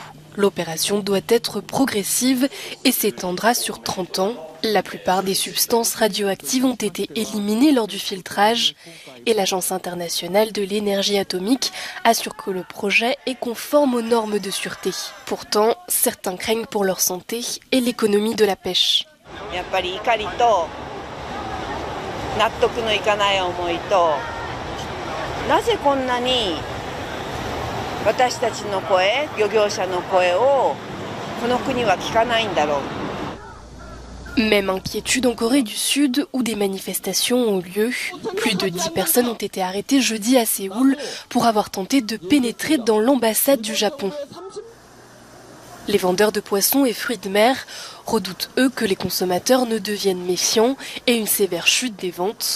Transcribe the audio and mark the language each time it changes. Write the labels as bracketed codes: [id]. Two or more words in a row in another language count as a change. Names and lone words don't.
[fr] L'opération doit être progressive et s'étendra sur 30 ans. La plupart des substances radioactives ont été éliminées lors du filtrage et l'Agence internationale de l'énergie atomique assure que le projet est conforme aux normes de sûreté. Pourtant, certains craignent pour leur santé et l'économie de la pêche. [ja] 納得のいかない思いと、なぜこんなに私たちの声、漁業者の声をこの国は聞かないんだろう。 [fr] Même inquiétude en Corée du Sud où des manifestations ont lieu. Plus de 10 personnes ont été arrêtées jeudi à Séoul pour avoir tenté de pénétrer dans l'ambassade du Japon. Les vendeurs de poissons et fruits de mer redoutent, eux, que les consommateurs ne deviennent méfiants et une sévère chute des ventes.